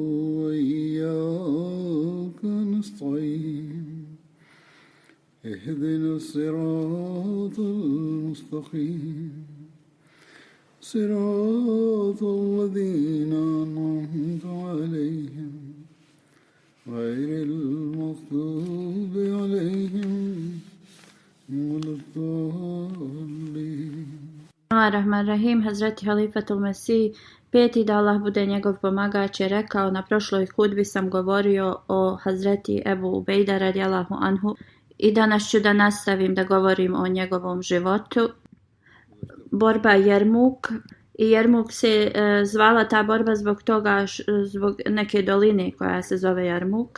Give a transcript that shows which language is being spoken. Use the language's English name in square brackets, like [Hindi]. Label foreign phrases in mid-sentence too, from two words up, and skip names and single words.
[Arabic] وإياك نستعين اهدنا الصراط المستقيم صراط الذين أنعمت عليهم غير المغضوب عليهم ولا الضالين. Rahim, [Bosnian] Hazreti Halifatul Mesih, peti da Allah bude njegov pomagač, je rekao: na prošloj hudbi sam govorio o Hazreti Ebu Ubejda [Arabic] رضي الله عنه [Bosnian] i danas ću da nastavim da govorim o njegovom životu. Borba Jermuk, i Jermuk se zvala ta borba zbog toga, zbog neke doline koja se zove Jermuk.